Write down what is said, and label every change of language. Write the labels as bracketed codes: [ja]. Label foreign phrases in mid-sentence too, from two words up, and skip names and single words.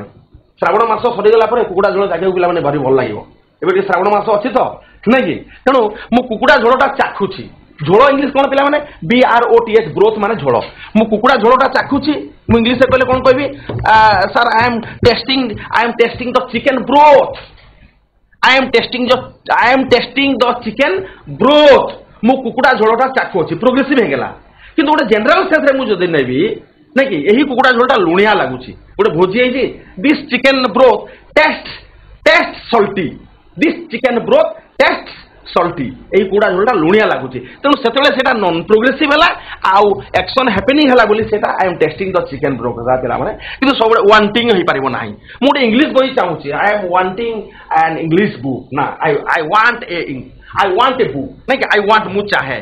[or] ଶ୍ରାବଣ ମାସ ସରିଗଲା ପରେ କୁକୁଡ଼ା ଝୋଳ ଚାଖିବାକୁ ପିଲାମାନେ ଭାରି ଭଲ ଲାଗିବ. ଏବେ ଟିକେ ଶ୍ରାବଣ ମାସ ଅଛି ତ ନାଇଁ କି, ତେଣୁ ମୁଁ କୁକୁଡ଼ା ଝୋଳଟା ଚାଖୁଛି. ଝୋଳ ଇଂଲିଶ କ'ଣ ପିଲାମାନେ? BROTH, ବ୍ରୋଥ ମାନେ ଝୋଳ. ମୁଁ କୁକୁଡ଼ା ଝୋଳଟା ଚାଖୁଛି, ମୁଁ ଇଂଲିଶରେ କହିଲେ କ'ଣ କହିବି? [en] Sir I am testing the chicken broth. I am testing the chicken broth. [or] ମୁଁ କୁକୁଡ଼ା ଝୋଳଟା ଚାଖୁଅଛି, ପ୍ରୋଗ୍ରେସିଭ ହେଇଗଲା. କିନ୍ତୁ ଗୋଟେ [en] general senseରେ [or] ମୁଁ ଯଦି ନେବି ନାଇଁ କି, ଏହି କୁକୁଡ଼ା ଝୋଳଟା ଲୁଣିଆ ଲାଗୁଛି. ଗୋଟେ ଭୋଜି ହେଇଛି, [en] this chicken broth taste salty. this chicken broth taste salty. [or] এই কুকুଡ଼ା ঝোলটা লুଣିଆ ଲାଗୁଛି. ତେଣୁ ସେତେବେଳେ ସେଟା [en] non progressive [or] ହେଲା, ଆଉ [en] action happening [or] ହେଲା ବୋଲି ସେଟା [en] I am testing the chicken broth [or] ପିଲାମାନେ. କିନ୍ତୁ ସବୁବେଳେ ୱାଣ୍ଟିଂ ହେଇପାରିବ ନାହିଁ. ମୁଁ ଗୋଟେ ଇଂଲିଶ ବହି ଚାହୁଁଛି, [en] I am wanting an English book. ନା I want a book [or] ନାଇଁ କି, [en] I want [or] ମୁଁ ଚାହେଁ.